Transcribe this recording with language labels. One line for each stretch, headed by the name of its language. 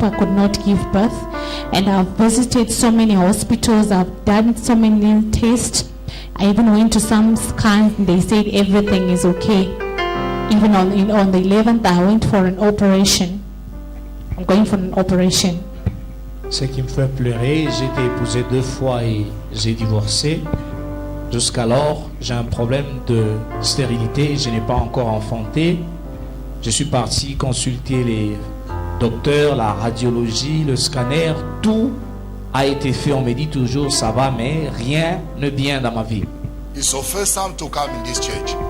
English: I could not give birth, and I've visited so many hospitals. I've done so many tests. I even went to some scans, and they said everything is okay. Even on the 11th, I went for an operation. I'm going for an operation.
French: Ce qui me fait pleurer, j'ai été épousé 2 fois et j'ai divorcé. Jusqu'alors, j'ai un problème de stérilité, je n'ai pas encore enfanté. Je suis parti consulter les docteurs, la radiologie, le scanner, tout a été fait. On me dit toujours ça va, mais rien ne vient dans ma vie.
English: It's your first time to come in this church.